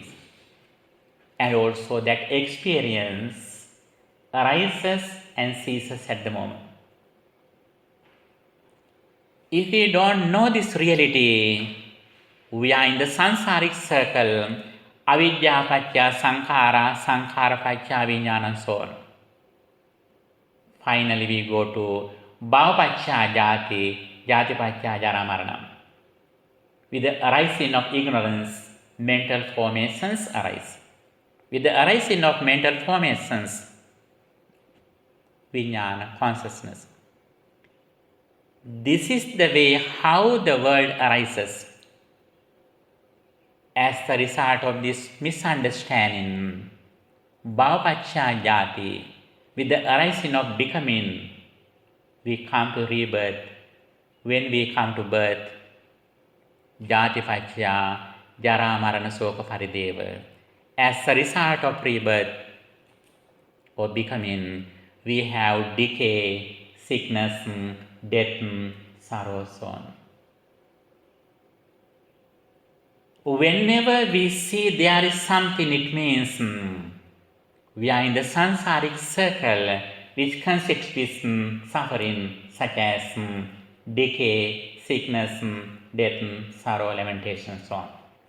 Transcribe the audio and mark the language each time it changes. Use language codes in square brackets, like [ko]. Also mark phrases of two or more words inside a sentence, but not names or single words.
[en] And also that experience arises and ceases at the moment. If we don't know this reality, we are in the samsaric circle, [pi] avidya paccaya sankhara, sankhara paccaya vijnana, [en] and so on. Finally, we go to [pi] bhava paccaya jati, jati paccaya jara marana. [en] With the arising of ignorance, mental formations arise. With the arising of mental formations, vijnana, consciousness. This is the way how the world arises. As the result of this misunderstanding, [pi] bhava paccaya jati, [en] with the arising of becoming, we come to rebirth. When we come to birth, [pi] jati paccaya jara marana soka parideva. [en] As a result of rebirth or becoming, we have decay, sickness, death, sorrow, so on. Whenever we see there is something, it means we are in the samsaric circle which consists with suffering such as decay, sickness, death, sorrow, lamentation, so on.